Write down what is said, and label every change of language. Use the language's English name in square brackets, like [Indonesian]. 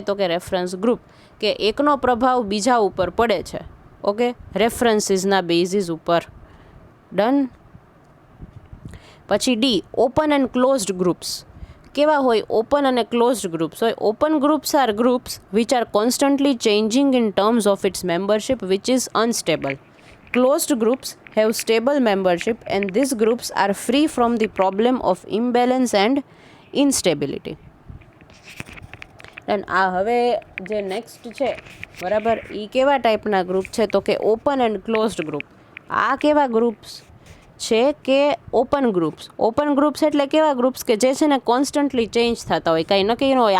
[Gujarati] તો કે reference group. કે એકનો પ્રભાવ બીજા ઉપર પડે છે, ઓકે, રેફરન્સીસના બેઝિસ ઉપર. ડન. પછી D, open end closed groups. કેવા હોય? ઓપન અને ક્લોઝડ ગ્રુપ્સ હોય. [English] Open groups are groups which are constantly changing in terms of its membership which is unstable. Closed groups have stable membership and these groups are free from the problem of imbalance and instability. [Gujarati] અને આ હવે જે next છે, બરાબર, એ કેવા ટાઈપના group છે? તો કે ઓપન એન્ડ ક્લોઝડ ગ્રુપ. આ કેવા ગ્રુપ્સ છે? કે ઓપન ગ્રુપ્સ. ઓપન ગ્રુપ્સ એટલે કેવા ગ્રુપ્સ કે જે છે ને કોન્સ્ટન્ટલી ચેન્જ થતા હોય, કાંઈ નક્કી ન હોય.